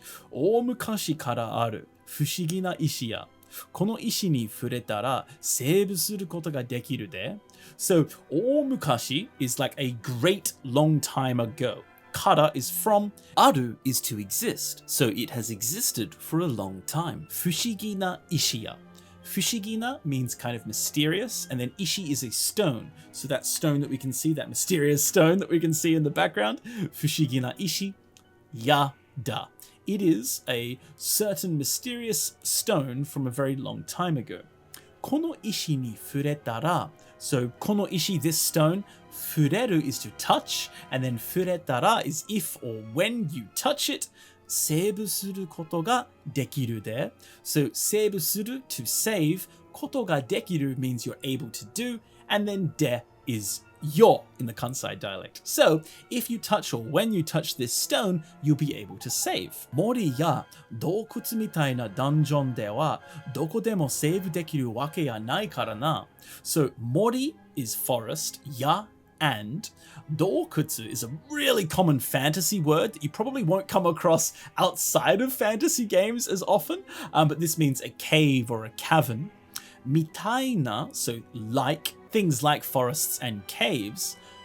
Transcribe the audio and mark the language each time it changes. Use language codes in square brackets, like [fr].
[ja] 大昔からある不思議な石や、この石に触れたらセーブすることができるで。 [en] So, 大昔 is like a great long time ago. Kara is from, aru is to exist. So it has existed for a long time. [ja] 不思議な石や. [en] Fushigina means kind of mysterious, and then ishi is a stone. So that stone that we can see, that mysterious stone that we can see in the background, [ja] Fushigina ishi, yada. [en] It is a certain mysterious stone from a very long time ago. [ja] Kono ishi ni furetara. [en] So kono ishi, this stone, fureru is to touch, and then furetara is if or when you touch it. [ja] セーブすることができるで。 [en] So, セーブする to save. ことができる means you're able to do. And then de is your in the Kansai dialect. So, if you touch or when you touch this stone, you'll be able to save. [ja] 森や洞窟みたいなダンジョンではどこでもセーブできるわけやないからな。 [en] So, 森 is forest, ya and Dokutsu is a really common fantasy word that you probably won't come across outside of fantasy games as often, but this means a cave or a cavern. Mitaina, so like, things like forests and caves.